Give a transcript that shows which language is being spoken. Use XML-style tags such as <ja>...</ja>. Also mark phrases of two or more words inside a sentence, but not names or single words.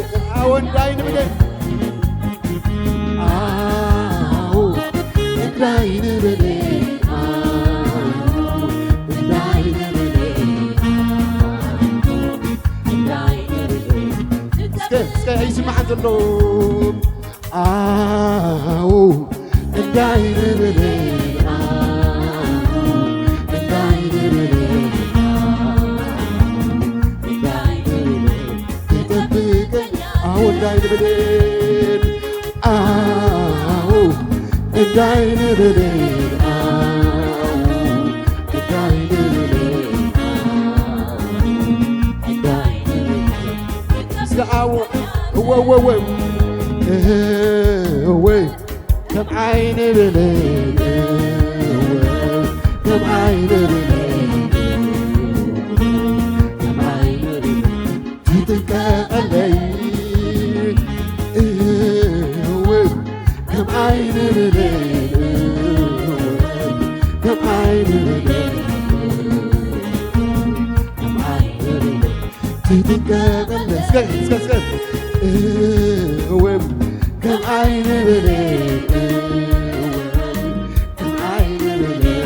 <am>አዎ እንዳይን ብሌን አዎ እንዳይን ብሌን እንዳይን ብሌን እንዳይን ብሌን</am> <ti>እስከ ይስማዕ ዘሎ</ti> <am>አዎ እንዳይን ብሌን እንዳይን ብሌን እንዳይን ብሌን ትጠብቀኝ አዎ እንዳይን ብሌን አዎ እንዳይን ብሌን እንዳይን ብሌን እንዳይን ብሌን</am> <ti>እስከ አዎ እወወወ ወይ ከም ዓይን ብሌን ከም ዓይን ብሌን ከም ዓይን ብሌን ትጥቀቀለይ ወይ ከም ዓይን ብሌን ከም ዓይን ብሌን ከም ዓይን ብሌን ትጥቀቀለይ እስከ ወይ ከም ዓይን ብሌን ከም ዓይን ብሌን</ti>